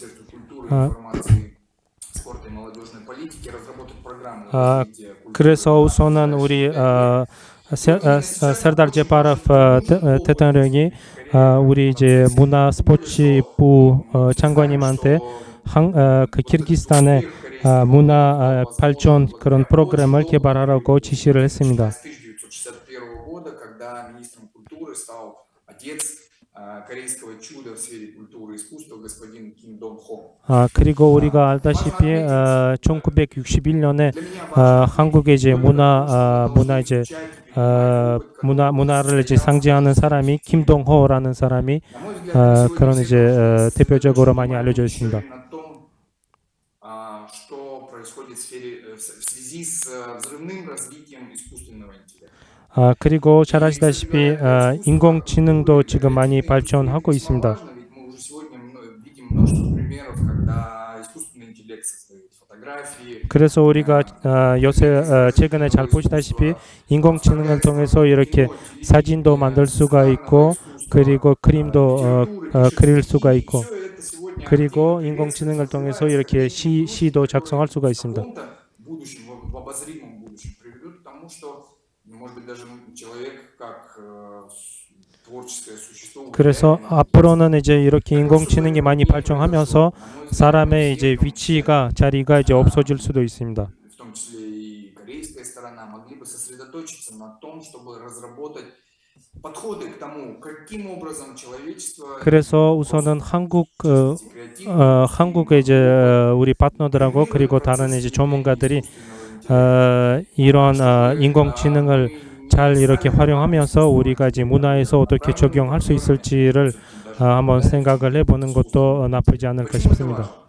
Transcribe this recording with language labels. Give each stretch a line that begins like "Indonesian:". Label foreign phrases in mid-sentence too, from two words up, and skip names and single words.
Korean: 그래서 우선은 우리 세르달 제파로프 대통령이 우리 이제 문화 스포츠부 장관님한테 그 키르기스탄의 문화 발전 그런 프로그램을 개발하라고 지시를 했습니다.
Russian: С 1961 года, когда министром культуры стал отец корейского чуда в сфере культуры и искусства господин Ким Дон Хо.
Korean: 그리고 우리가 알다시피 1961년에 한국의 이제 문화를 이제 상징하는 사람이 김동호라는 사람이 그런 이제 대표적으로 많이 알려져 있습니다.
Russian: Что происходит в связи с взрывным развитием искусственного интеллекта.
Korean: 그리고 잘 아시다시피 인공지능도 지금 많이 발전하고 있습니다.
Russian: Ведь мы уже сегодня видим множество примеров, когда искусственный интеллект создает фотографии.
Korean: 그래서 우리가 요새 최근에 잘 보시다시피 인공지능을 통해서 이렇게 사진도 만들 수가 있고 그리고 그림도 그릴 수가 있고 그리고 인공지능을 통해서 이렇게 시도 작성할 수가 있습니다.
Russian: В обозримом будущем приведут к тому, что, может быть, даже человек как творческое существо.
Korean: 그래서 앞으로는 이제 이렇게 인공지능이 많이 발전하면서 사람의 이제 자리가 이제 없어질 수도 있습니다.
Russian: В том числе и корейская сторона могли бы сосредоточиться на том, чтобы разработать подходы к тому, каким образом человечество.
Korean: 그래서 우선은 한국의 이제 우리 파트너들하고 그리고 다른 이제 전문가들이 이런 인공지능을 잘 이렇게 활용하면서 우리가 이제 문화에서 어떻게 적용할 수 있을지를 한번 생각을 해보는 것도 나쁘지 않을까 싶습니다.